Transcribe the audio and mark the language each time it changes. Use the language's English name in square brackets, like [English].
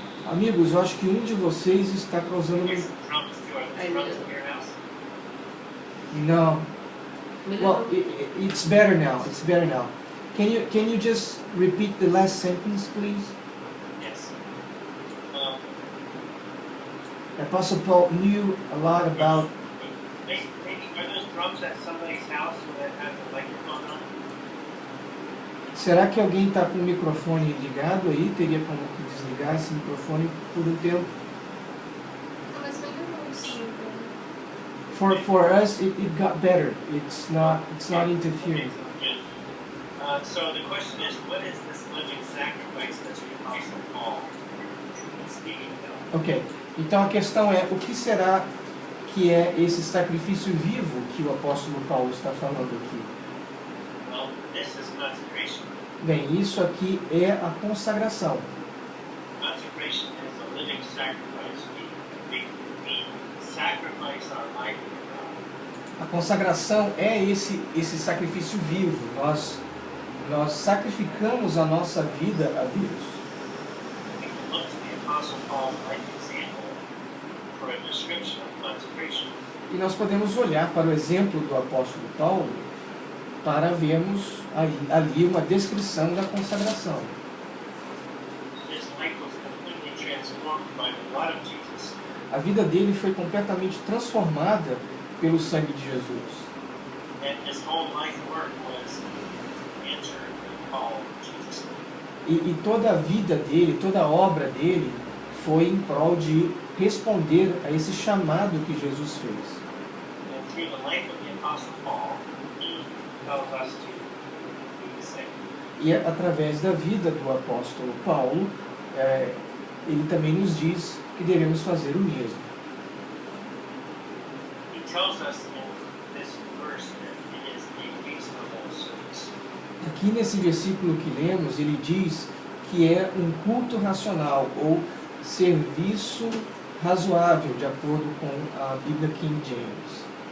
[Portuguese] Amigos, eu acho que um de vocês está causando... [English] Here's some drums too. Are those drums in your house? [Portuguese] Não. [English] Well, [Portuguese] Melhorou? [English] it's better now. It's better now. Can you just repeat the last sentence, please? Yes. Apostle Paul knew a lot about... Maybe are those drums at somebody's house that has a microphone on? [Portuguese] Será que alguém está com o microfone ligado aí? Teria como desligar esse microfone por um tempo? Ah, mas melhorou sim. [English] For us, it got better. It's not interfering. Okay, good. So the question is, what is this living sacrifice that the Apostle Paul is speaking about? Ok. [Portuguese] Então a questão é, o que será que é esse sacrifício vivo que o apóstolo Paulo está falando aqui? [English] Well, this is consecration. [Portuguese] Bem, isso aqui é a consagração. [English] Consecration is a living sacrifice. We sacrifice our life to God. [Portuguese] A consagração é esse sacrifício vivo. Nós sacrificamos a nossa vida a Deus. [English] We can look to the Apostle Paul's life example for a description of consecration. [Portuguese] E nós podemos olhar para o exemplo do apóstolo Paulo para vermos ali uma descrição da consagração. [English] His life was completely transformed by the blood of Jesus. [Portuguese] A vida dele foi completamente transformada pelo sangue de Jesus. [English] And his whole life work was to answer the call of Jesus. [Portuguese] E toda a vida dele, toda a obra dele foi em prol de responder a esse chamado que Jesus fez. [English] And through the life of the Apostle Paul, he tells us to do the same. [Portuguese] E através da vida do apóstolo Paulo, ele também nos diz que devemos fazer o mesmo. [English] He tells us in this verse that it is a reasonable service. [Portuguese] Aqui nesse versículo que lemos, ele diz que é um culto racional ou serviço razoável, de acordo com a Bíblia King James.